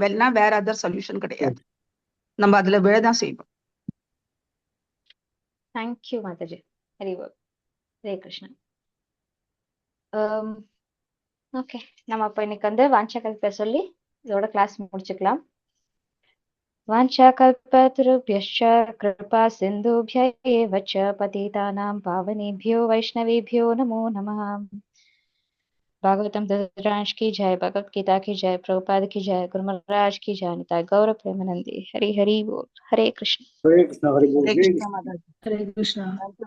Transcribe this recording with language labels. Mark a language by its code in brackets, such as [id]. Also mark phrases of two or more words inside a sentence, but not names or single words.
[ta] வேற [en] other solution [ta] கிடையாது. நம்ம அதுல விழதான் செய்வோம். [en] Thank you Mataji. Very good. [ta] ஹரே கிருஷ்ணா. ஓகே, நம்ம அப்ப இன்னைக்கு வந்து வாஞ்சகல்ப சொல்லி இதோட கிளாஸ் முடிச்சுக்கலாம். [sa] वाञ्छाकल्पतरुभ्यश्च कृपा सिन्धुभ्य एव च पतितानां पावनेभ्यो वैष्णवेभ्यो नमो नमः। [hi] भागवतम दशरांश की जय, भगवत गीता की जय, प्रभुपाद की जय, गुरु महाराज की जय, निताय गौर प्रेमानंदी। हरि हरि बोल। हरे कृष्ण। हरे कृष्ण, हरे बोल। हरे कृष्ण माता। हरे कृष्णा।